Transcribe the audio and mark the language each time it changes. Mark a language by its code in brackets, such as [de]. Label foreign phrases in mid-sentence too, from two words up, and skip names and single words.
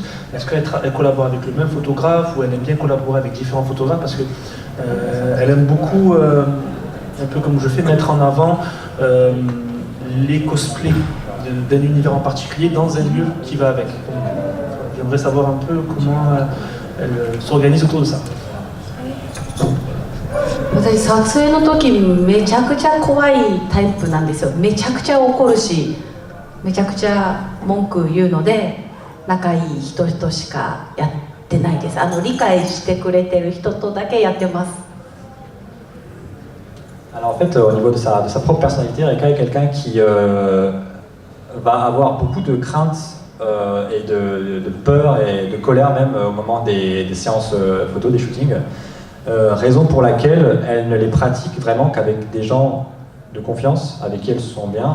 [fr] Est-ce qu'elle collabore avec le même photographe ou elle aime bien collaborer avec différents photographes? Parce que elle aime beaucoup, un peu comme je fais, mettre en avant les cosplays d'un univers en particulier dans un lieu qui va avec. J'aimerais savoir un peu comment elle s'organise autour de ça. [ja] 私撮影の時めちゃくちゃ怖いタイプなんですよ。めちゃくちゃ怒るしめちゃくちゃ文句言うので仲いい人としかやってないです。理解してくれてる人とだけやってます。 [fr] Alors en fait, au niveau de sa propre personnalité, Reika est quelqu'un qui va avoir beaucoup de craintes et de peur et de colère même au moment des séances photos, des shootings. Raison pour laquelle elle ne les pratique vraiment qu'avec des gens de confiance, avec qui elle se sent bien.